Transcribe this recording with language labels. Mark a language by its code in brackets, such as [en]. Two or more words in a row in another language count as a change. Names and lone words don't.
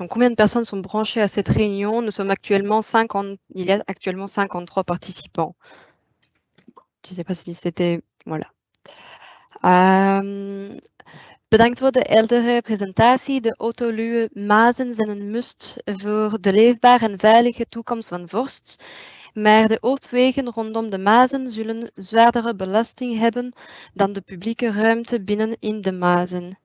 [fr] Combien de personnes sont branchées à cette réunion? Nous sommes actuellement 50, il y a actuellement 53 participants. Je ne sais pas si c'était... Voilà. [nl] Bedankt voor de eerdere presentatie. De autoluwe mazen zijn een must voor de leefbare en veilige toekomst van Vorst. Maar de hoofdwegen rondom de mazen zullen zwaardere belasting hebben dan de publieke ruimte binnen in de mazen.